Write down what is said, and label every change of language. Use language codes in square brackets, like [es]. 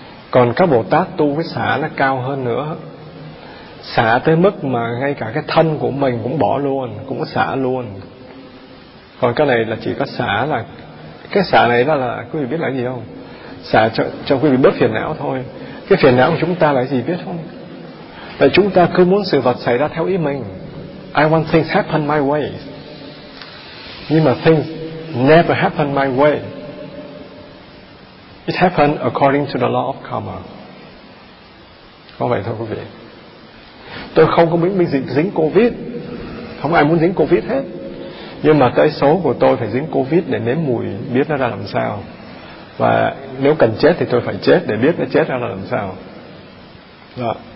[vi] Còn các Bồ Tát tu cái xả nó cao hơn nữa. Xả tới mức mà ngay cả cái thân của mình cũng bỏ luôn, cũng xả luôn. Còn cái này là chỉ có xả, là cái xả này đó là quý vị biết là cái gì không? Xả cho quý vị bớt phiền não thôi. Cái phiền não của chúng ta là cái gì biết không? Là chúng ta cứ muốn sự vật xảy ra theo ý mình. [en] I want things happen my way. [vi] Nhưng mà [en] things never happen my way. It happened according to the law of karma. [vi] Có vậy thôi quý vị. Tôi không có muốn bị dính Covid. Không ai muốn dính Covid hết. Nhưng mà tới số của tôi phải dính Covid để nếm mùi biết nó ra làm sao. Và nếu cần chết thì tôi phải chết để biết nó chết ra làm sao. Đó.